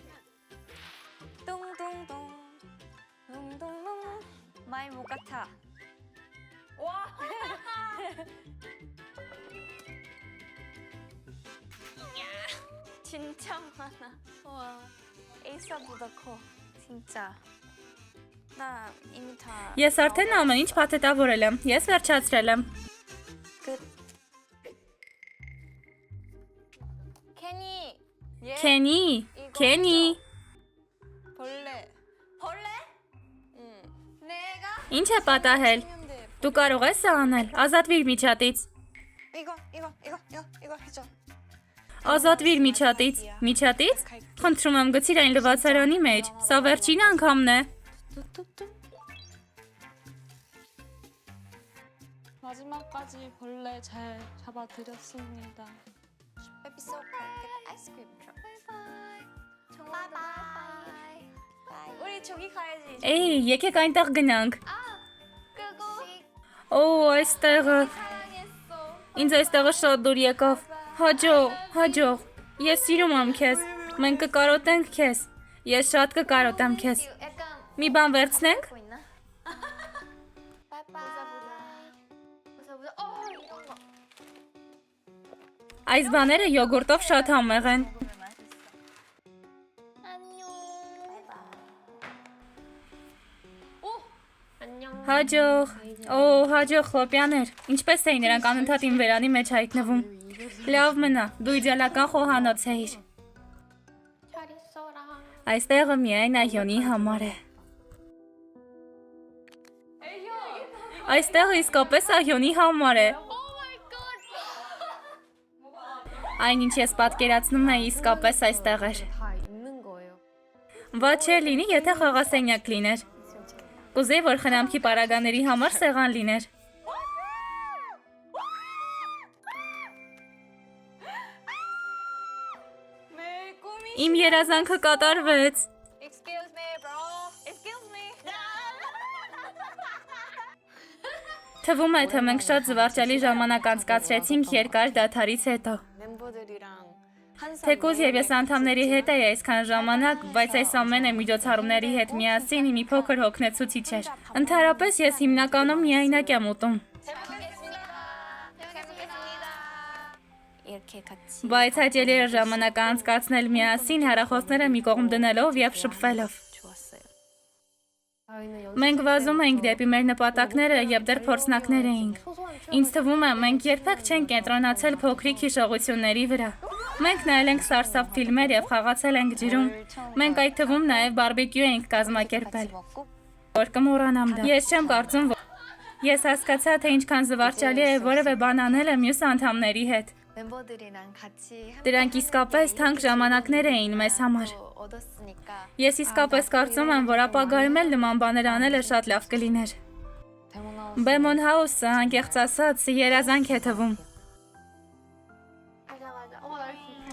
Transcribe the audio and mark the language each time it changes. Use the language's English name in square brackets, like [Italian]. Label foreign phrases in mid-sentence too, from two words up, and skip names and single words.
[Korean] 뚱뚱뚱 뚱뚱뚱 마이 모카타. 와. 진짜 많아. 와. 에이사보다 커. 진짜. 나 이미 다. [Armenian] Ես արդեն ամեն ինչ փաթեթավորել եմ։ Ես վերջացրել եմ։ [Korean] 끝. 케니. 얘. [Armenian] Քենի, Քենի, [Korean] 벌레. 벌레? 응. 내가 [Armenian] ինչ է պատահել։ [Korean] 하면 돼. [Armenian] Դու կարող ես սա անել։ Ազատվիր միջատից։ [Korean] 이거 해줘. [Armenian] Ազատվիր միջատից։ Միջատից։ Խնդրում եմ գցիր այն լվացարանի մեջ։ Սա վերջին անգամն է։ [Korean] 마지막까지 벌레 잘 잡아드렸습니다. [English] Baby so cool. Get ice cream truck. Bye bye. Bye. [Korean] 우리 저기 가야지. [Armenian] Էй, եկեք այնտեղ գնանք։ [Korean] 그거 [Armenian] Օ, այստեղը։ [Korean] 사랑했어. [Armenian] Ինձ այստեղը շատ դուր եկավ։ Հաջող։ Ես սիրում եմ քեզ։ Մենք կկարոտենք քեզ։ Ես շատ կկարոտեմ քեզ։ [Korean] 약간 [Armenian] Մի բան վերցնենք։ [Korean] 보고 있나? 바이바이. 보자. 이런 거. [Armenian] Այս բաները յոգուրտով շատ համեղ են։ [Korean] 안녕. 바이바이. [Armenian] Հաջող։ Օ, հաջող խլոպյաներ։ Ինչպես էին նրանք անընդհատ իմ վերանի մեջ հայտնվում։ Լավ մնա, դու իդեալական խոհանոց էիր։ [Korean] 잘 있어라. [Armenian] Այստեղը միայն Այոնի համար է։ Այստեղը իսկապես Այոնի համար է։ Այն ինչ ես պատկերացնում եմ իսկապես այստեղ էր։ [Korean] 다 있는 거예요. [Armenian] Ված չէր լինի, եթե խաղասենյակ լիներ։ Կուզեի, որ խնամքի պարագաների համար սեղան լիներ։ [Korean] 내 꿈이. [Armenian] Իմ երազանքը կատարվեց։ [English] Excuse me, bro. Excuse me. [Armenian] Թվում է, թե մենք շատ զվարճալի ժամանակ անցկացրեցինք երկար դադարից հետո։ [Korean] 멤버들이랑 항상 [Armenian] Թեկուզ եւ ես անդամների հետ էի այսքան ժամանակ, բայց այս ամենը միջոցառումների հետ միասին մի փոքր հոգնեցուցիչ էր։ Ընդհանրապես ես հիմնականում միայնակ եմ ուտում։ [Korean] 잘 먹겠습니다. 이렇게 같이 [Armenian] Բայց հաճելի էր ժամանակ անցկացնել միասին հեռախոսները մի կողմ դնելով եւ շփվելով։ [Korean] 좋았어요. [Armenian] Մենք վազում էինք դեպի մեր նպատակները եւ դեռ փորձնակներ էինք։ Ինձ թվում է, մենք երբեք չենք կենտրոնացել փոքրիկ հիշողությունների վրա։ Մենք նայել ենք սարսափ ֆիլմեր եւ խաղացել ենք ջրում։ Մենք այդ թվում նաեւ բարբեկյու էինք կազմակերպել։ [Korean] 먹고 [Armenian] Որ կմոռանամ դա։ Ես չեմ կարծում, որ ես հասկացա, թե ինչքան զվարճալի է որևէ բան անելը մյուս անդամների հետ։ [Korean] 멤버들이랑 같이 [Armenian] Դրանք իսկապես թանկ ժամանակներ էին մեզ համար։ [Korean] 얻었으니까 [Armenian] Ես իսկապես կարծում եմ, որ ապագայում էլ նման բաներ անելը շատ լավ կլիներ։ [Korean] 데모나우스 [Armenian] Բեմոն Հաուսը անկեղծ ասած երազանք է թվում։ [Korean] 맞아.